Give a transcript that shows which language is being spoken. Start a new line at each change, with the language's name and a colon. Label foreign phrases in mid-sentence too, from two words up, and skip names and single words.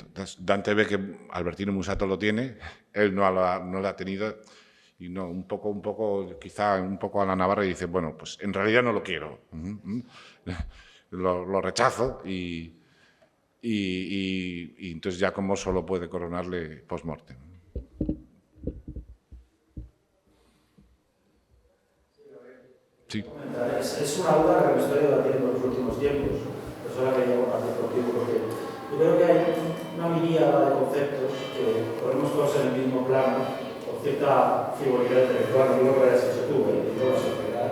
Spanish: Entonces, Dante ve que Albertino Musato lo tiene, él no lo ha tenido, y no, un poco, quizá un poco a la navarra, y dice, bueno, pues en realidad no lo quiero. Lo rechazo, y entonces ya como solo puede coronarle post-mortem. Sí. Es una duda que me estoy debatiendo en los últimos tiempos, es hora que yo compartir contigo, porque yo creo que hay una miríada de conceptos que ponemos todos en el mismo plano, con cierta frivolidad intelectual, no digo que lo hayas hecho tú, digo la sociedad.